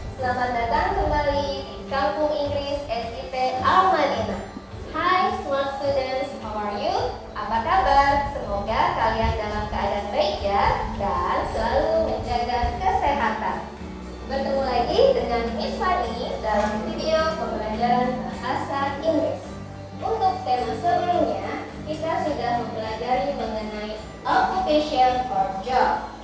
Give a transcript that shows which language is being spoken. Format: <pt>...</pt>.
<id>Selamat datang kembali di Kampung Inggris SIP Al-Madinah.</id> <en>Hi smart students, how are you?</en> <id>Apa kabar? Semoga kalian dalam keadaan baik ya, dan selalu menjaga kesehatan. Bertemu lagi dengan Miss Fani dalam video pembelajaran bahasa Inggris. Untuk tema sebelumnya, kita sudah mempelajari mengenai</id> <en>occupation or job.</en>